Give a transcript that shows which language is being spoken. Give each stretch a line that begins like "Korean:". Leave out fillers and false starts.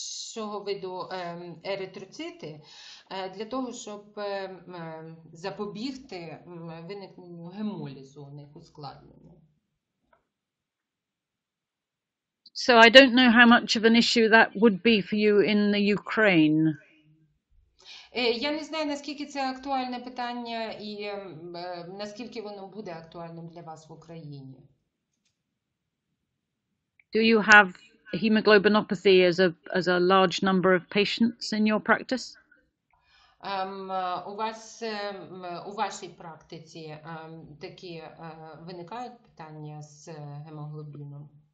Ukrainian: іншого виду еритроцити для того, щоб запобігти виникненню гемолізу, у них ускладнення.
English: So I don't know how much of an issue that would be for you in the Ukraine.
Ukrainian: Я не знаю, наскільки це актуальне питання і наскільки воно буде актуальним для вас в Україні.
English: Do you have hemoglobinopathy as a large number of patients in your practice?
Ukrainian: У вас у вашій практиці такі виникають питання з гемоглобіном?